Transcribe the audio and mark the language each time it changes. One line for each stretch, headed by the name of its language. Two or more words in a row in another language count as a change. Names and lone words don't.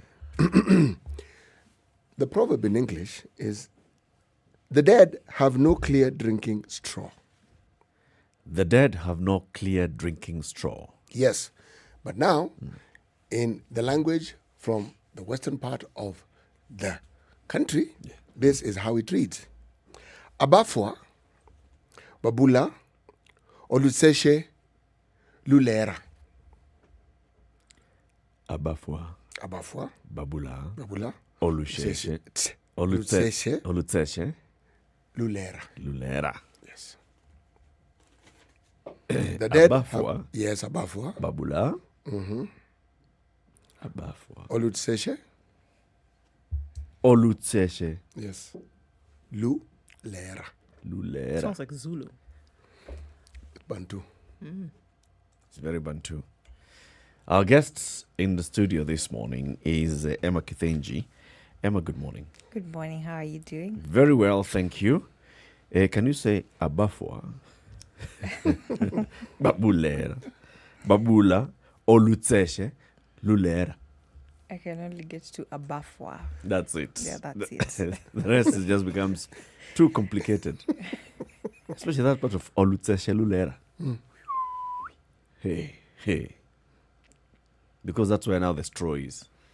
English: The proverb in English is, the dead have no clear drinking straw. The dead have no clear drinking straw. Yes. But now, in the language from the western part of the country, this is how it reads.
Luyia: Abafwa, Babula, Olutseshe, Lulera. Abafwa. Abafwa. Babula. Babula. Olusheshe. Olutseshe. Olutseshe. Lulera. Lulera.
English: Yes. The dead.
Luyia: Abafwa. Yes, Abafwa. Babula. Mm-hmm. Abafwa. Olutseshe. Olutseshe. Yes. Lulera. Lulera.
English: Sounds like Zulu. Bantu. It's very Bantu. Our guests in the studio this morning is Emma Kithenji. Emma, good morning. Good morning. How are you doing? Very well, thank you. Can you say Abafwa?
Luyia: Babulera. Babula. Olutseshe. Lulera.
English: I can only get to Abafwa. That's it. Yeah, that's it. The rest is just becomes too complicated. Especially that part of
Luyia: Olutseshe Lulera.
English: Hey. Because that's where now the straw is.